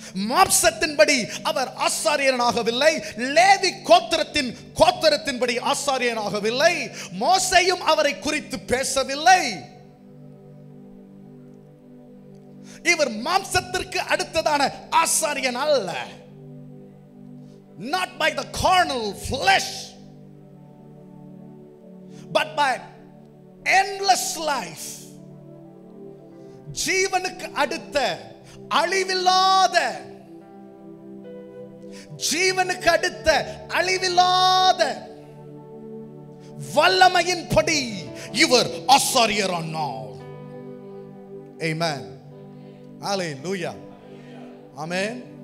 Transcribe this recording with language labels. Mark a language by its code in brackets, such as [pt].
[ta] மாம்சத்தின்படி அவர் ஆசாரியனாகவில்லை, லேவி கோத்திரத்தின்படி ஆசாரியனாகவில்லை, மோசேயும் அவரை குறித்து பேசவில்லை. இவர் மாம்சத்திற்கு அடுத்ததான ஆசாரியன் அல்ல. [en] Not by the carnal flesh, but by endless life. [ta] ஜீவனுக்கு அடுத்த அழிவில்லாத, ஜீவனுக்கு அடுத்த அழிவில்லாத வல்லமையின்படி இவர் ஆசாரியரானார். ஆமென். ஹalleluya. ஆமென்.